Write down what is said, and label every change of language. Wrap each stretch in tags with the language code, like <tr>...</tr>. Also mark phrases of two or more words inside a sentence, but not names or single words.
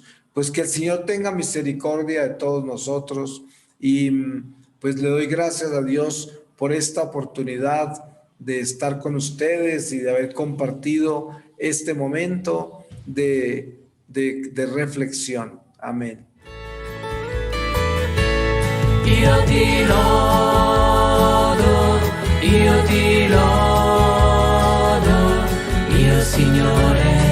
<es>Pues que el Señor tenga misericordia de todos nosotros, y pues le doy gracias a Dios por esta oportunidad de estar con ustedes y de haber compartido este momento de reflexión. Amén.</es> <it>Io ti lodo, io ti lodo, io Signore</it>